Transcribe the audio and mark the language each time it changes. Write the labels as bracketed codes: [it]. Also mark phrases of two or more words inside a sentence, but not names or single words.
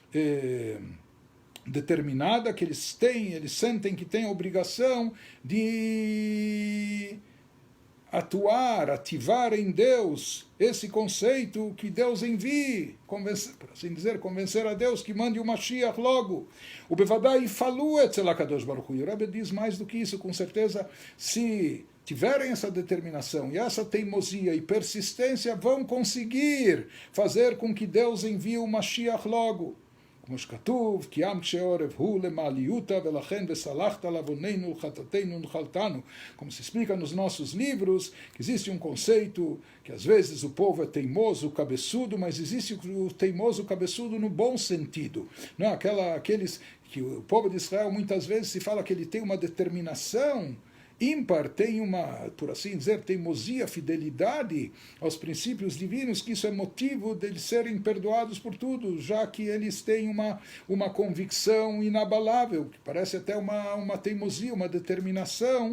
[pt] determinada, que eles sentem que têm a obrigação de ativar em Deus esse conceito que Deus envie, por assim dizer, convencer a Deus que mande o Mashiach logo. [he] O בוודאי פעלו אצל הקדוש ברוך הוא. [pt] O Rebbe diz mais do que isso, com certeza, se tiverem essa determinação e essa teimosia e persistência, vão conseguir fazer com que Deus envie o Mashiach logo. [he] כמו שכתוב, כי עם קשה עורף הוא למעליותה ולכן וסלחת לעווננו ולחטאתנו ונחלתנו. [pt] Como se explica nos nossos livros, que existe um conceito que às vezes o povo é teimoso, cabeçudo, mas existe o teimoso cabeçudo no bom sentido. Não é? Aqueles que o povo de Israel muitas vezes se fala que ele tem uma determinação ímpar, tem uma, por assim dizer, teimosia, fidelidade aos princípios divinos, que isso é motivo deles serem perdoados por tudo, já que eles têm uma convicção inabalável, que parece até uma teimosia, uma determinação.